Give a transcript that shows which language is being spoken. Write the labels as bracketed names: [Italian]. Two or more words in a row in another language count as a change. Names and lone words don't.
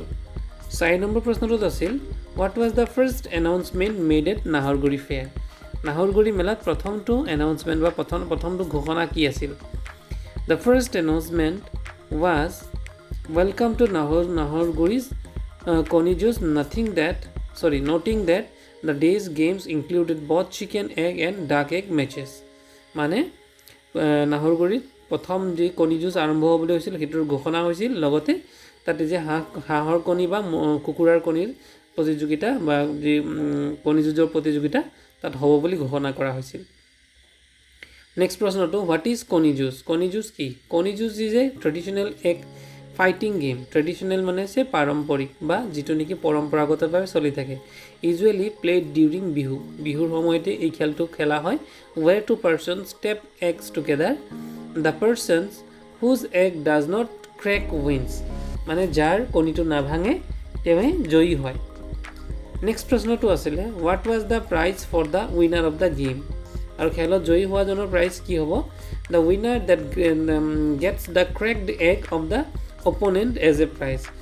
[Assamese] 4 নম্বৰ প্ৰশ্নটোত আছিল [English] What was the first announcement made at Nahorguri fair. [Assamese] নাহৰগুৰি মেলাত প্ৰথমটো এনাউন্সমেণ্ট বা প্ৰথমটো ঘোষণা কি আছিল? [English] The first announcement was welcome to Nahorguri's [Assamese] কণী যুঁজ [English] noting that the day's games included both chicken egg and duck egg matches. [Assamese] মানে নাহৰগুৰিত প্ৰথম যি কণী যুঁজ আৰম্ভ হ'বলৈ হৈছিল সেইটোৰ ঘোষণা হৈছিল. লগতে তাতে যে হাঁহৰ কণী বা কুকুৰাৰ কণীৰ প্ৰতিযোগিতা বা যি কণী যুঁজৰ প্ৰতিযোগিতা তাত হ'ব বুলি ঘোষণা কৰা হৈছিল. নেক্সট প্ৰশ্নটো [English] What is [Assamese] কণী যুঁজ? কণী যুঁজ কি? কণী যুঁজ [English] is a traditional egg fighting game. [Assamese] ট্ৰেডিশ্যনেল মানে হৈছে পাৰম্পৰিক বা যিটো নেকি পৰম্পৰাগতভাৱে চলি থাকে. [English] Usually played during Bihu. [Assamese] বিহুৰ সময়তে এই খেলটো খেলা হয়. [English] Where two person step eggs together. The persons whose egg does not crack wins. [Assamese] মানে যাৰ কণীটো নাভাঙে তেওঁৱে জয়ী হয়. [English] নেক্সট [Assamese] প্ৰশ্নটো আছিলে [English] What was the prize for the winner of the game. [Assamese] আৰু খেলত জয়ী হোৱাজনৰ প্ৰাইজ কি হ'ব [English] The winner that gets the cracked egg of the opponent as a prize